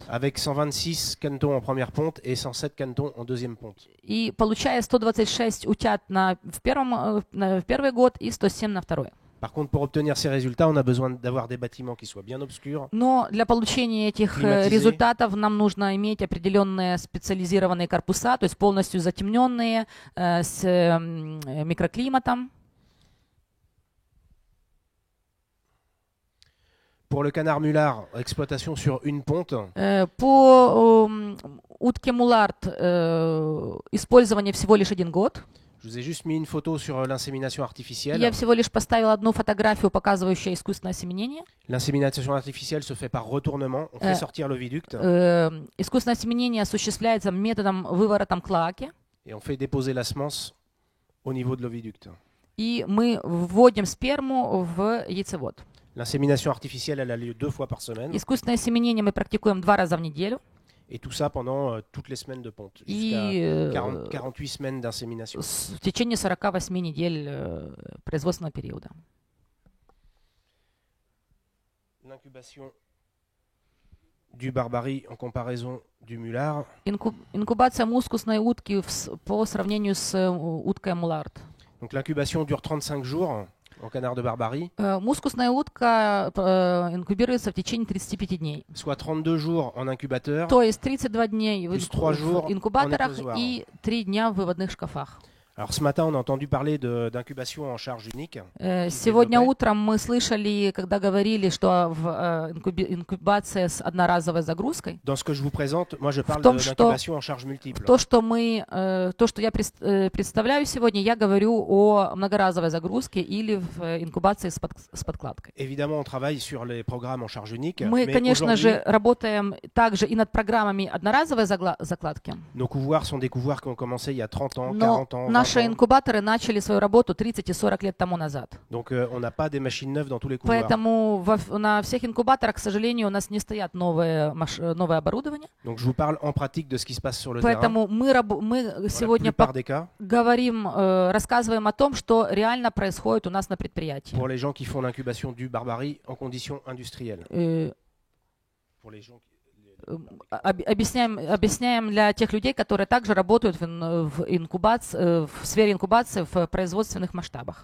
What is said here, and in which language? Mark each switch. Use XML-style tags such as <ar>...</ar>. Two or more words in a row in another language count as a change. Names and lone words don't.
<fr>avec 126 canetons en première ponte et 107 canetons en deuxième ponte.</fr> <ru>И получая 126 утят в первый год и 107 на второй.</ru> <fr>Par contre, pour obtenir ces résultats, on a besoin d'avoir des bâtiments qui soient bien obscurs,</fr> <ru>Но для получения этих Климатизы. результатов нам нужно иметь определенные специализированные корпуса, то есть полностью затемненные, с микроклиматом.</ru> <fr>Pour le canard mulard, exploitation sur une ponte,</fr> <ru>По утке мулард использование всего лишь 1 год.</ru> <fr>je vous ai juste mis une photo sur l'insémination artificielle.</fr> <ru>Я всего лишь поставила одну фотографию, показывающую искусственное осеменение.</ru> <fr>L'insémination artificielle se fait par retournement, on fait sortir l'oviducte</fr> <ru>Искусственное осеменение осуществляется методом выворотом клаки.</ru> <fr>et on fait déposer la semence au niveau de l'oviducte.</fr> <ru>И мы вводим сперму в яйцевод.</ru> <fr>L'insémination artificielle, elle a lieu 2 fois par semaine,</fr> <ru>Искусственное осеменение мы практикуем 2 раза в неделю.</ru> <fr>et tout ça pendant toutes les semaines de ponte,</fr> <ru>И</ru> <fr>jusqu'à 48 semaines d'insémination.</fr> <ru>в течение 48 недель производственного периода.</ru> <fr>L'incubation du Barbarie en comparaison du Mulard.</fr> <ru>Инкубация мускусной утки по сравнению с уткой мулард.</ru> <fr>Donc l'incubation dure 35 jours en canard de Barbarie,</fr> <ru>Мускусная утка инкубируется в течение 35 дней.</ru> <fr>soit 32 jours en incubateur,</fr> <ru>То есть 32 дней Плюс 3 jours в инкубаторах</ru> <fr>en éclosoir.</fr> <ru>и 3 дня в выводных шкафах.</ru> <fr>Alors ce matin, on a entendu parler d'incubation en charge unique.</fr> <ru>Сегодня утром мы слышали, когда говорили, что инкубация с одноразовой загрузкой.</ru> <fr>Dans ce que je vous présente, moi je parle</fr> <ru>том,</ru> <fr>d'incubation en charge multiple.</fr> <ru>То, что я представляю сегодня, я говорю о многоразовой загрузке или в инкубации с подкладкой.</ru> <fr>Évidemment, on travaille sur les programmes en charge unique.</fr> <ru>Мы,</ru> <fr>mais</fr> <ru>конечно же,</ru> <fr>aujourd'hui,</fr> <ru>работаем также и над программами одноразовой закладки.</ru> <fr>nos couvoirs sont des couvoirs qui ont commencé il y a 30 ans,</fr> <ru>Но</ru> <fr>40 ans, 20</fr> <ru>наши</ru> <fr>ans.</fr> <ru>инкубаторы начали свою работу 30 и 40 лет тому назад.</ru> <fr>Donc on n'a pas des machines neuves dans tous les couvoirs.</fr> <ru>Поэтому на всех инкубаторах, к сожалению, у нас не стоят новое оборудование.</ru> <fr>Donc je vous parle en pratique de ce qui se passe sur le</fr> <ru>Поэтому</ru> <fr>terrain.</fr> <ru>мы сегодня</ru> <fr>Dans la plupart des cas,</fr> <ru>рассказываем о том, что реально происходит у нас на предприятии.</ru> <fr>pour les gens qui font l'incubation du Barbarie en conditions industrielles. Pour les gens</fr> <ru>Объясняем для тех людей, которые также работают в сфере инкубации в производственных масштабах.</ru>